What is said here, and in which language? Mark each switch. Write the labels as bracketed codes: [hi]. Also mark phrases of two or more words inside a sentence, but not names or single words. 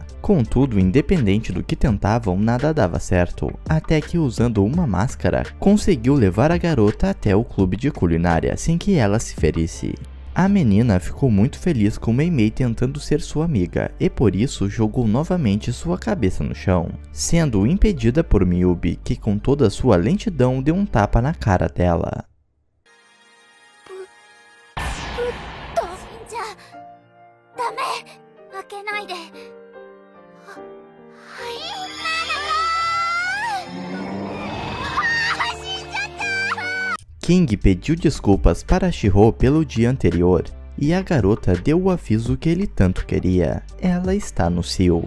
[pt] Contudo, independente do que tentavam, nada dava certo, até que usando uma máscara, conseguiu levar a garota até o clube de culinária sem que ela se ferisse. A menina ficou muito feliz com Mei Mei tentando ser sua amiga e por isso jogou novamente sua cabeça no chão, sendo impedida por Miyubi, que com toda a sua lentidão deu um tapa na cara dela. [ja] じゃダメ開けないで。 [pt] King pediu desculpas para Shiro pelo dia anterior, e a garota deu o aviso que ele tanto queria. Ela está no cio.